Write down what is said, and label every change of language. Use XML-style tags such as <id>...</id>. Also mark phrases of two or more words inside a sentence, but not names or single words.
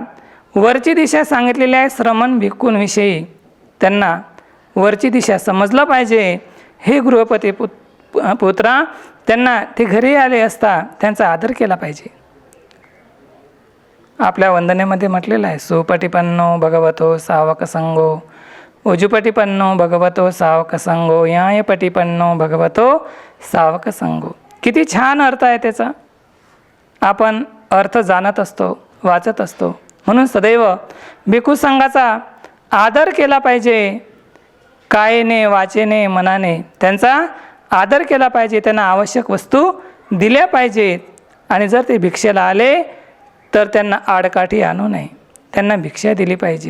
<mr>वरची दिशा सांगितलेली आहे श्रमण भिक्खूंविषयी. त्यांना वरची दिशा समजलं पाहिजे. हे गृहपती पुत्रा, त्यांना ते घरी आले असता त्यांचा आदर केला पाहिजे. आपल्या वंदनेमध्ये म्हटलेलं आहे,</mr> <pi>सुपटिपन्नो भगवतो सावक संगो, उजुपटिपन्नो भगवतो सावक संगो, न्यायपटिपन्नो भगवतो सावक संगो.</pi> <mr>किती छान अर्थ आहे त्याचा. आपण अर्थ जाणत असतो, वाचत असतो. म्हणून सदैव भिक्खू संघाचा आदर केला पाहिजे. कायेने, वाचेने, मनाने त्यांचा आदर केला पाहिजे. त्यांना आवश्यक वस्तू दिल्या पाहिजेत. आणि जर ते भिक्षेला आले तर त्यांना आडकाठी आणू नये, त्यांना भिक्षा दिली पाहिजे.</mr>